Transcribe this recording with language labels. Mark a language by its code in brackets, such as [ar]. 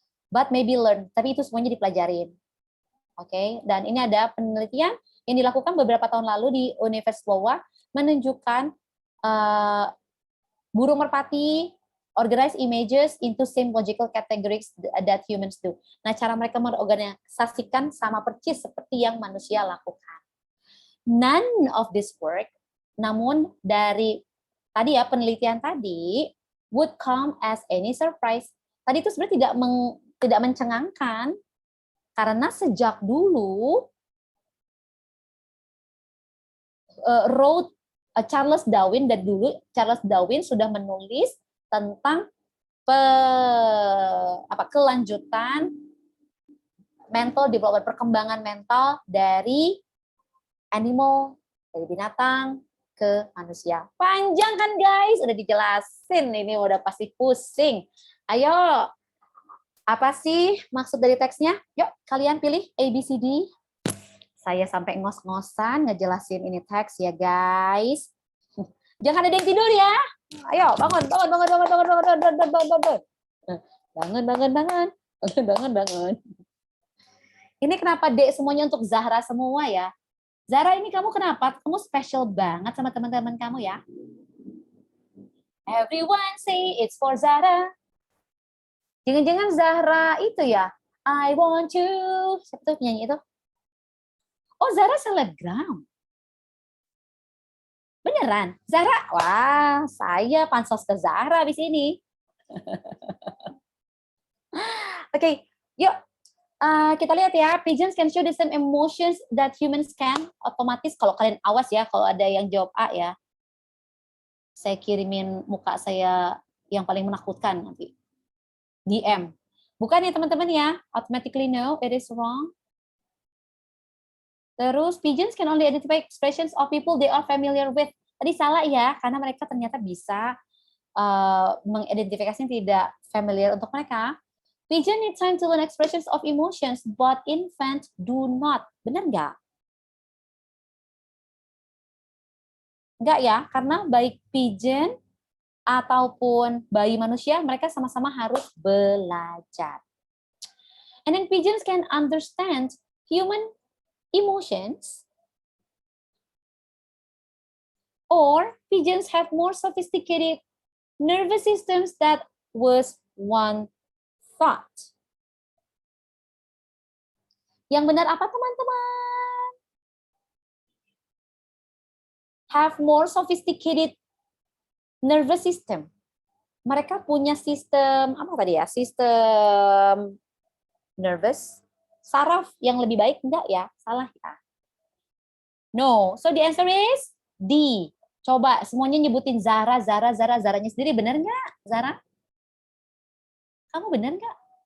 [en] But maybe learn, [id] tapi itu semuanya dipelajarin. Oke, dan ini ada penelitian yang dilakukan beberapa tahun lalu di Universitas Iowa menunjukkan burung merpati [en] organize images into same logical categories that humans do. [id] Nah, cara mereka mengorganisasikan sama persis seperti yang manusia lakukan. [en] None of this work, [id] namun dari tadi ya penelitian tadi [en] would come as any surprise. [id] Tadi itu sebenarnya tidak mencengangkan karena sejak dulu wrote Charles Darwin sudah menulis tentang kelanjutan [en] mental development, [id] perkembangan mental dari animal, dari binatang ke manusia. Panjang kan guys? Udah dijelasin, ini udah pasti pusing. Ayo, apa sih maksud dari teksnya? Yuk, kalian pilih A, B, C, D. Saya sampai ngos-ngosan ngejelasin ini teks ya guys. Jangan ada yang tidur ya. Ayo, bangun, bangun, bangun, bangun, bangun, bangun, bangun, bangun, bangun, bangun. Bangun, bangun, bangun. Bangun, bangun, bangun. Ini kenapa D semuanya untuk Zahra semua ya? Zahra, ini kamu kenapa? Kamu special banget sama teman-teman kamu ya. [en] Everyone say it's for Zahra. [id] Jangan-jangan Zahra itu ya? [en] I want you. [id] Siapa tuh penyanyi itu? Oh, Zahra selebgram. Beneran? Zahra? Wah, saya pansos ke Zahra di sini. Oke, yuk. Kita lihat ya, [en] pigeons can show the same emotions that humans can. [id] Otomatis kalau kalian awas ya, kalau ada yang jawab A ya, saya kirimin muka saya yang paling menakutkan nanti. DM. Bukan ya teman-teman ya, [en] automatically no, it is wrong. Terus, pigeons can only identify expressions of people they are familiar with. [id] Tadi salah ya, karena mereka ternyata bisa mengidentifikasi yang tidak familiar untuk mereka. [en] Pigeon need time to learn expressions of emotions, but infants do not. [id] Benar nggak? Nggak ya, karena baik pigeon ataupun bayi manusia, mereka sama-sama harus belajar. [en] And then pigeons can understand human emotions, or pigeons have more sophisticated nervous systems that was one thought. [id] Yang benar apa teman-teman? [en] Have more sophisticated nervous system. [id] Mereka punya sistem apa tadi ya? Sistem nervous, saraf yang lebih baik enggak ya? Salah ya? [en] No. So the answer is D. [id] Coba semuanya nyebutin Zara, Zaranya sendiri, benar nggak, Zara? Kamu benar nggak?